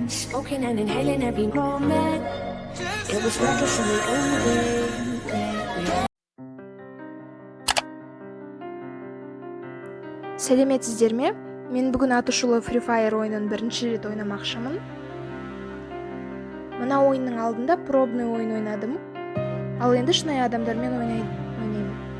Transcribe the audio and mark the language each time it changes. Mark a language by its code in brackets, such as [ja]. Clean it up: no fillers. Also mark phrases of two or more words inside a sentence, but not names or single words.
[en] Smoking and inhaling every moment. It was reckless and we owned it. [kk] Сәлеметсіздер ме? Мен бүгін атышулы Free Fire ойынын бірінші рет ойнамақшымын. Мына ойынның алдында пробный ойын ойнадым. Ал енді шынайы адамдармен ойнаймын.